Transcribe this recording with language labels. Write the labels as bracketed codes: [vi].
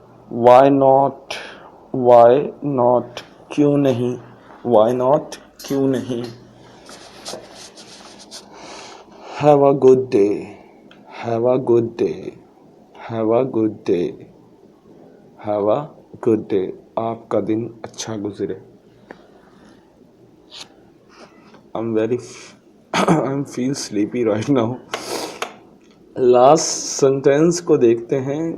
[en] why not, why not [ur] کیوں نہیں، [en] Why not کیوں نہیں. Have a good day, have a good day, have a good day, have a good day. [ur] آپ کا دن اچھا گزرے. [en] I'm feel sleepy right now. [ur] Last sentence کو دیکھتے ہیں.